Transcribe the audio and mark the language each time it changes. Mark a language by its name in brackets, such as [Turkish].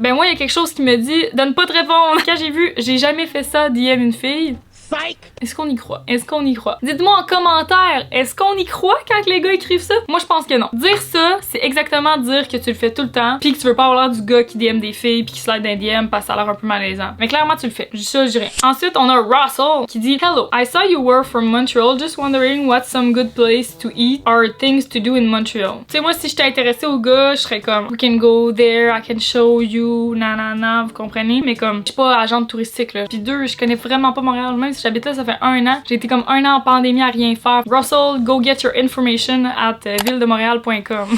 [French] Ben moi, il y a quelque chose qui me dit donne pas de répondre. Quand j'ai vu, j'ai jamais fait ça à DM une fille. Est-ce qu'on y croit? Est-ce qu'on y croit? Dites-moi en commentaire, est-ce qu'on y croit quand les gars écrivent ça? Moi, je pense que non. Dire ça, c'est exactement dire que tu le fais tout le temps, puis que tu veux pas avoir l'air du gars qui DM des filles, puis qui slide d'un DM parce que ça a l'air un peu malaisant. Mais clairement, tu le fais. Ça, je dirais. Ensuite, on a Russell qui dit [English] Hello, I saw you were from Montreal, just wondering what's some good place to eat or things to do in Montreal. [French] Tu sais, moi, si j'étais intéressée au gars, je serais comme [English] We can go there, I can show you, [French] nanana, vous comprenez? Mais comme, je suis pas agente touristique, là. Puis deux, je connais vraiment pas Montréal, même si j'habite là, ça fait 1 an. J'ai été comme 1 an en pandémie à rien faire. Russell, [English] go get your information at villedemontréal.com.